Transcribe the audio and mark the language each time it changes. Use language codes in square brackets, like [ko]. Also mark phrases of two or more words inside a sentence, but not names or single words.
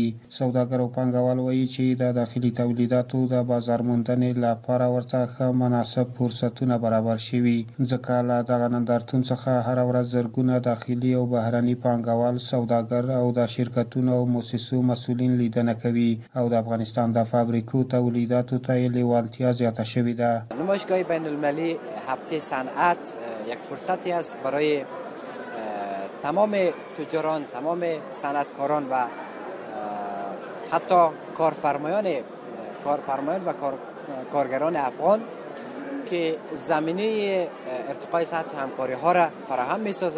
[ps] سوداګر او پانګوال وایي چې د داخلي تولیداتو د بازار موندنې لپاره ورته ښه مناسب فرصتونه برابر شوي، ځکه له دغه نندارتون څخه هره ورځ زرګونه داخلي او بهرني پانګوال، سوداګر او د شرکتونو او مؤسسو مسؤلین لیدنه کوي او د افغانستان د فابریکو تولیداتو ته یې لیوالتیا زیاته شوې ده. [fa] نمایشگاه بین المللی هفته صنعت یک فرصتی است برای تمام تجاران، تمام صنعتکاران و حتی کارفرمایان و کارگران افغان که زمینه ارتقای سطح همکاری ها را فراهم می سازه.